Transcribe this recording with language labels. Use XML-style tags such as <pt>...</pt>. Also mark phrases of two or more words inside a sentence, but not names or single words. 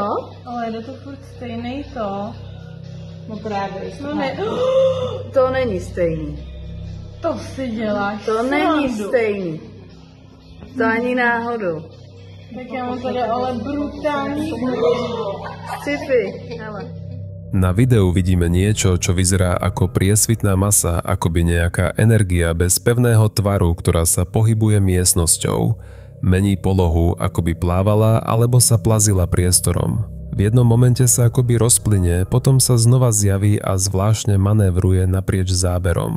<cs>Ale jde to furt stejný to. No právě. No ne. To není stejný. To si děláš. To není stejný. To ani náhodou. Tak já mám tady ale brutální sci-fi, hele.</cs> <sk>Na videu vidíme niečo, čo vyzerá ako priesvitná masa, akoby nejaká energia bez pevného tvaru, ktorá sa pohybuje miestnosťou. Mení polohu, akoby plávala alebo sa plazila priestorom. V jednom momente sa akoby rozplynie, potom sa znova zjaví a zvláštne manévruje naprieč záberom.</sk>